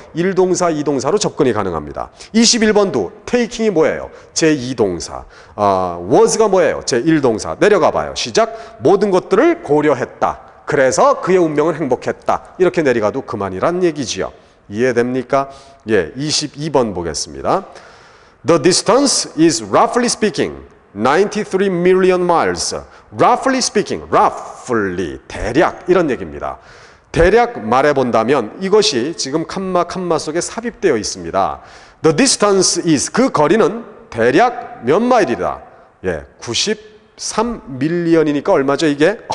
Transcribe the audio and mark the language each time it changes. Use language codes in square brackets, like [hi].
[ko] 1동사, 2동사로 접근이 가능합니다. 21번도 taking이 뭐예요? 제2동사. was가 뭐예요? 제1동사. 내려가 봐요. 시작. 모든 것들을 고려했다. 그래서 그의 운명은 행복했다. 이렇게 내려가도 그만이란 얘기지요. 이해됩니까? 예, 22번 보겠습니다. [en] The distance is roughly speaking 93 million miles. Roughly speaking, [ko] roughly, 대략 이런 얘기입니다. 대략 말해본다면 이것이 지금 칸마 속에 삽입되어 있습니다. [en] The distance is, [ko] 그 거리는 대략 몇 마일이다. 예, 93 밀리언이니까 얼마죠 이게?